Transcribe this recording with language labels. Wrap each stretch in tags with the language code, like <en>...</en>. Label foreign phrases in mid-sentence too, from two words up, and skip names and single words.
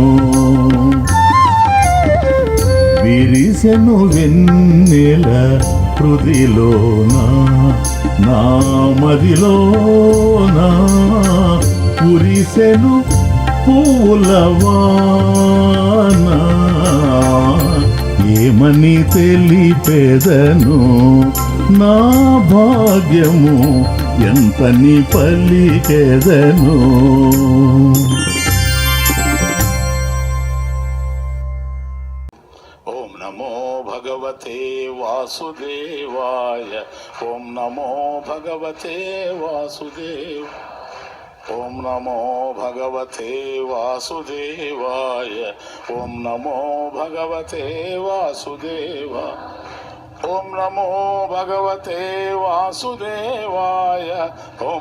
<te>విరిసెను వెన్నెల హృదిలోన నా మదిలోన కురిసెను పువ్వుల వాన ఏమని తెలిపెదను నా భాగ్యము ఎంతని పలికెదను.</te> <sa>ఓం నమో భగవతే వాసుదేవాయ, ఓం నమో భగవతే వాసుదేవ, ఓం నమో భగవతే వాసుదేవాయ, ఓం నమో భగవతే వాసుదేవ, ఓం నమో భగవతే వాసుదేవాయ, ఓం</sa>